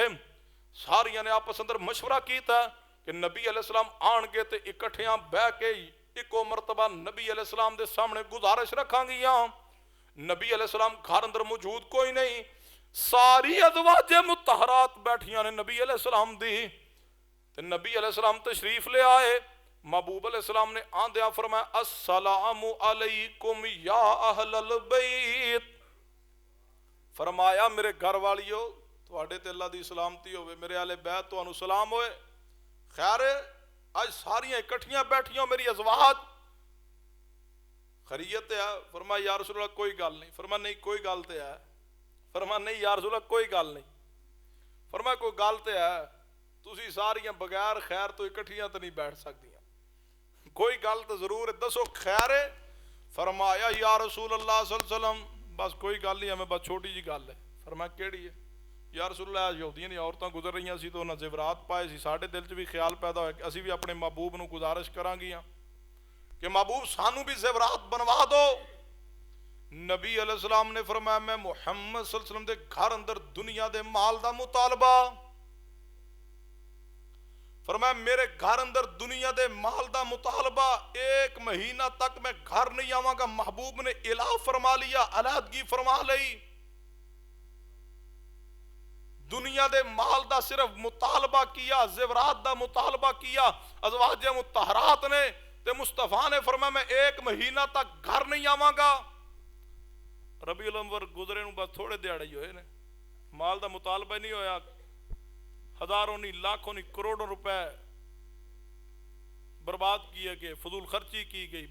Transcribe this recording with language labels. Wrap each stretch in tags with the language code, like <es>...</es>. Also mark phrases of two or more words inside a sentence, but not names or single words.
<pa>ساریاں نے آپس اندر مشورہ کیتا کہ نبی علیہ السلام آݨگے تے اکٹھیاں بہہ کے اکو مرتبہ نبی علیہ السلام دے سامنے گزارش رکھانگیاں. نبی علیہ السلام گھر اندر موجود کوئی نہیں، ساری ازواجِ مطہرات بیٹھیاں نے نبی علیہ السلام دی. تے نبی علیہ السلام تشریف لے آئے. محبوب علیہ السلام نے آندیاں فرمایا,</pa> <ar>السلام عليكم يا أهل البيت.</ar> <pa>فرمایا میرے گھر والیو، تہاڈے تے اللہ دی سلامتی ہووے، میرے آلِ بیت تہانوں سلام ہوئے. خیر اج ساریاں اکٹھیاں بیٹھیاں میری ازواج، خیریت ہے? فرمایا</pa> <ar>يا رسول الله</ar> <pa>کوئی گل نہیں. فرمایا نہیں کوئی گل تے ہے. فرمایا نہیں</pa> <ar>يا رسول الله</ar> <pa>کوئی گل نہیں۔ فرمایا کوئی گل تے ہے، تسی ساریاں بغیر خیر تو اکٹھیاں تو نہیں بیٹھ سکدیاں، کوئی گل تو ضرور ہے، دسو خیر ہے? فرمایا</pa> <ar>يا رسول الله صلى الله عليه وسلم</ar> <pa>بس کوئی گل نہیں ہے، میں بس چھوٹی جی گل ہے. فرمایا کیہڑی ہے?</pa> <ar>يا رسول الله</ar> <pa>یہودیاں دی عورتاں گزر رہی سی تو اونہاں زیورات پائے سی، ساڈے دل چ وی خیال پیدا ہویا کہ اسی وی اپنے محبوب نوں گزارش کرانگیاں کہ محبوب سانوں وی زیورات بنوا دو. نبی علیہ السلام نے فرمایا میں محمد</pa> <ar>صلى الله عليه وسلم</ar> <pa>دے گھر اندر دنیا دے مال دا مطالبہ، فرمایا میرے گھر اندر دنیا دے مال دا مطالبہ، اک مہینہ تک میں گھر نہیں آواں گا. محبوب نے ایلاء فرما لیا، علیحدگی فرما لئی. دنیا دے مال دا صرف مطالبہ کیتا، زیورات دا مطالبہ کیتا ازواج مطہرات نے. تے مصطفیٰ نے فرمایا میں 1 مہینہ تک گھر نہیں آواں گا. ربیع الاول گزرے نو بس تھوڑے دیہڑے ہی ہوئے نے, مال دا مطالبہ نہیں ہویا, ہزاروں نہیں لاکھوں نہیں کروڑوں روپے برباد کیے گئے, فضول خرچی کی گئی.</pa>